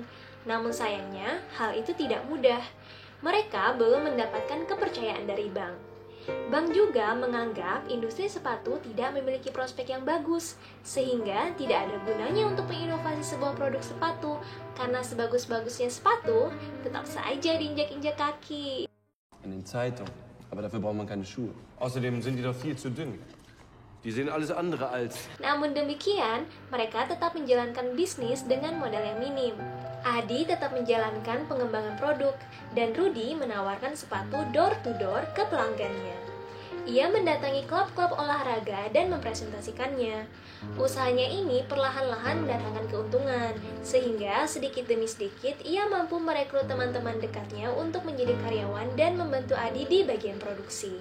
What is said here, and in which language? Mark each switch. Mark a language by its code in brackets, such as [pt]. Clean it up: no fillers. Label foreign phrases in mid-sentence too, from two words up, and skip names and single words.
[id] Namun sayangnya, hal itu tidak mudah. Mereka belum mendapatkan kepercayaan dari bank. Bank juga menganggap industri sepatu tidak memiliki prospek yang bagus, sehingga tidak ada gunanya untuk menginovasi sebuah produk sepatu, karena sebagus-bagusnya sepatu tetap saja diinjak-injak kaki. [de] In den Zeitungen. Aber dafür braucht man keine Schuhe. Außerdem sind die doch viel zu dünn. Die sehen alles andere als... [id] Namun demikian, mereka tetap menjalankan bisnis dengan modal yang minim. Adi tetap menjalankan pengembangan produk, dan Rudi menawarkan sepatu [en] door-to-door [id] ke pelanggannya. Ia mendatangi klub-klub olahraga dan mempresentasikannya. Usahanya ini perlahan-lahan mendatangkan keuntungan, sehingga sedikit demi sedikit ia mampu merekrut teman-teman dekatnya untuk menjadi karyawan dan membantu Adi di bagian produksi.